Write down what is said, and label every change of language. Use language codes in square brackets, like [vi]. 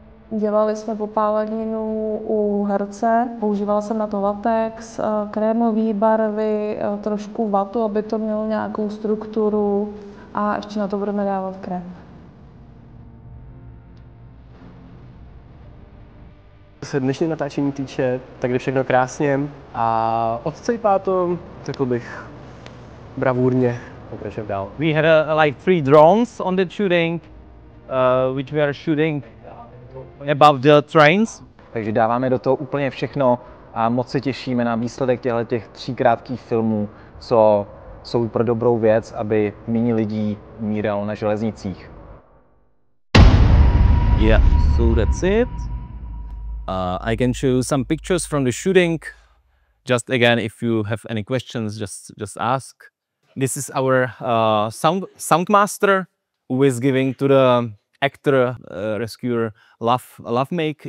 [cs] Dělali jsme popáleninu u herce, používala jsem na to latex, krémové barvy, trošku vatu, aby to mělo nějakou strukturu, a ještě na to budeme dávat krém. Co se dnešní natáčení týče, tak jde všechno krásně a odcejpá to, řekl bych, bravurně pokračujeme dál. [en] We had like 3 drones on the shooting, which we are shooting above the trains. [cs] Takže dáváme do toho úplně všechno a moc se těšíme na výsledek těch 3 krátkých filmů, co jsou pro dobrou věc, aby méně lidí umíralo na železnicích. [en] Yeah, so that's it. I can show you some pictures from the shooting. Just again, if you have any questions, just ask. This is our sound master, who is giving to the actor rescuer love make.